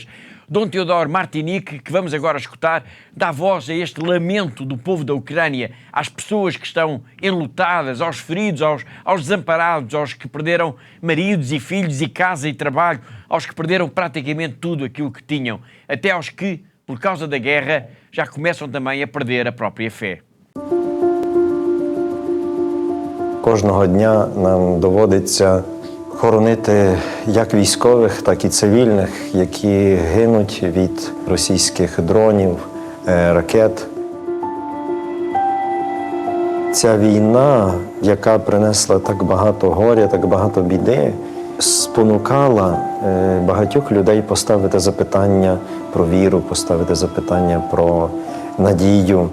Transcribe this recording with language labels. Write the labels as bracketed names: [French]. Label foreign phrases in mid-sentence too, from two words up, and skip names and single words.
[Portuguese] Dom Teodoro Martinique, que vamos agora escutar, dá voz a este lamento do povo da Ucrânia, às pessoas que estão enlutadas, aos feridos, aos desamparados, aos que perderam maridos e filhos e casa e trabalho, aos que perderam praticamente tudo aquilo que tinham, até aos que, por causa da guerra, já começam também a perder a própria fé. [Ukrainian] Кожного дня нам доводиться хоронити як військових, так і цивільних, які гинуть від російських дронів, ракет. Ця війна, яка принесла так багато горя, так багато біди, спонукала багатьох людей поставити запитання про віру, поставити запитання про надію.